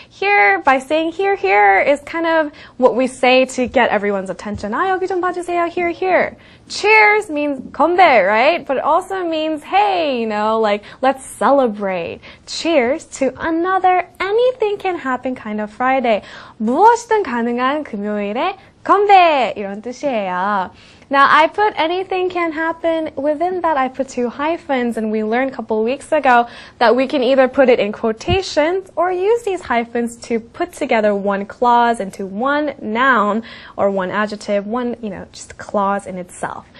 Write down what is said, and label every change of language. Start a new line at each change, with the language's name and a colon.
English: Here, by saying here, here is kind of what we say to get everyone's attention.
Korean: 아, 여기 좀 봐주세요.
English: Here, here. Cheers means 건배, right? But it also means, hey, like, let's celebrate. Cheers to another anything can happen kind of Friday.
Korean: 무엇이든 가능한 금요일에 건배! 이런 뜻이에요.
English: Now, I put anything can happen. Within that, I put two hyphens, and we learned a couple weeks ago that we can either put it in quotations or use these hyphens to put together one clause into one noun or one adjective, one, just clause in itself.